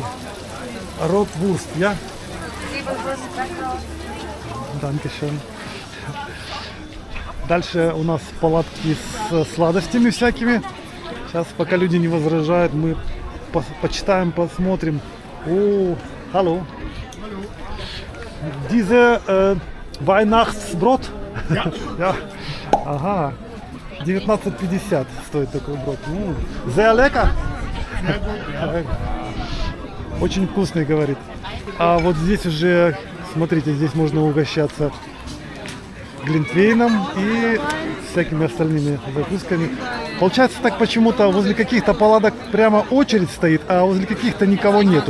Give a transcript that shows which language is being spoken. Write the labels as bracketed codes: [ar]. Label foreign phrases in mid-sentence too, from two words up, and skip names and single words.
[de] Rotwurst, ja? Dankeschön. [ru] Дальше у нас палатки с сладостями всякими. Сейчас, пока люди не возражают, мы почитаем, посмотрим. О, [de] hallo. Diese Weihnachtsbrot? Ja. [ru] Ага. 19,50 стоит такой брод. [de] Sehr lecker. [ru] Очень вкусный, говорит. А вот здесь уже, смотрите, здесь можно угощаться глинтвейном и всякими остальными закусками. Получается так, почему-то возле каких-то палаток прямо очередь стоит, а возле каких-то никого нету.